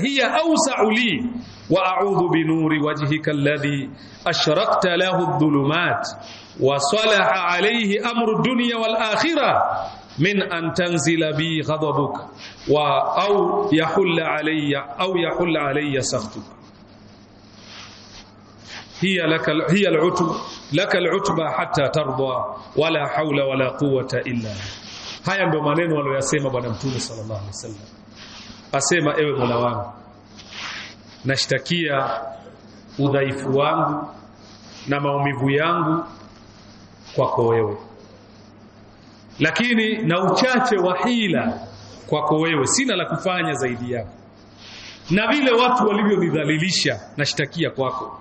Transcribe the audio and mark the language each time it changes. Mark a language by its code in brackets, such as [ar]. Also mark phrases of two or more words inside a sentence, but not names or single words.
[ar] هي أوسع لي وأعوذ بنور وجهك الذي أشرقت له الظلمات وصلح عليه أمر الدنيا والآخرة من أن تنزل بي غضبك وأو يحل علي سخطك هي لك العتبى حتى ترضى ولا حول ولا قوة إلا. [sw] Haya ndio maneno aliyosema bwana mtume [ar] صلى الله عليه وسلم. [sw] Asema, ewe Mola wangu, nashtakia udhaifu wangu na maumivu yangu kwako wewe, lakini na uchache wa hila kwako wewe, sina la kufanya zaidi yako, na vile watu walivyonidhalilisha nashtakia kwako.